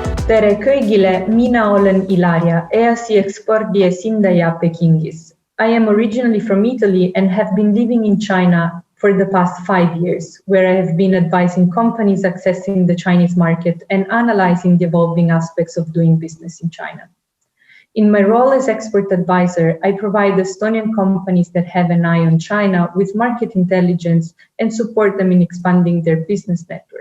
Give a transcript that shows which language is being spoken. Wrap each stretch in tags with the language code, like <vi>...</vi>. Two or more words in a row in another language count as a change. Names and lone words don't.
<et>Tere kõigile, mina olen Ilaria, EASi ekspordi esindaja Pekingis.</et> <en>I am originally from Italy and have been living in China for the past 5 years, where I have been advising companies accessing the Chinese market and analyzing the evolving aspects of doing business in China. In my role as export advisor, I provide Estonian companies that have an eye on China with market intelligence and support them in expanding their business network.</en>